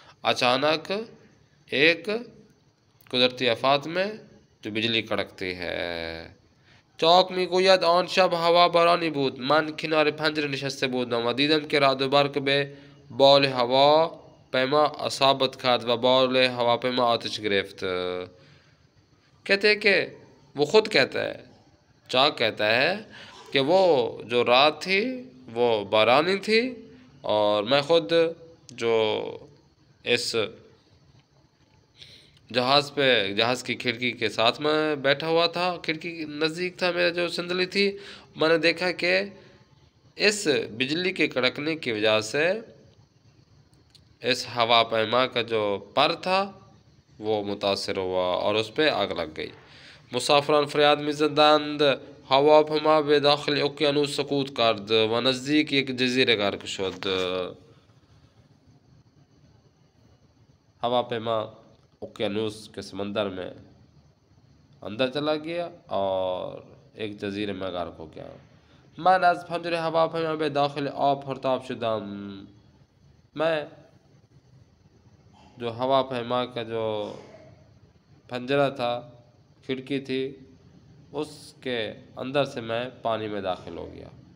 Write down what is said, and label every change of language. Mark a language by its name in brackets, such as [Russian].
[Urdu] اچانک ایک قدرتی آفات میں جو بجلی کڑکتی ہے. [Persian] چاک میگوید آن شب هوا بارانی بود. من کنار پنجره نشسته بودم و دیدم که رعد و برق به بال هوا پیما اصابت کھاد و بال ہواپیما آتش گرفت. [Urdu] کہتے ہیں کہ وہ خود کہتا ہے، چاک کہتا ہے کہ وہ جو رات تھی وہ بارانی تھی، اور میں خود جو اس جہاز کی کھڑکی کے ساتھ میں بیٹھا ہوا تھا، کھڑکی نزدیک تھا میرا جو سندلی تھی، میں نے دیکھا کہ اس بجلی کے کڑکنے کی وجہ سے اس ہوا پیما کا جو پر تھا وہ متاثر ہوا اور اس پہ آگ لگ گئی. [Persian] مسافران فریاد می‌زدند. هواپیما به داخل اقیانوس سقوط کرد و نزدیک یک جزیره غرق شد. [Urdu] ہواپیما اقیانوس کے سمندر میں اندر چلا گیا اور ایک جزیرے میں غرق ہو گیا. [Persian] من از پنجره هواپیما به داخل آب پرتاب شدم. [Urdu] میں جو ہواپیما کا جو پنجرہ تھا، کھڑکی تھی، اس کے اندر سے میں پانی میں داخل ہو گیا.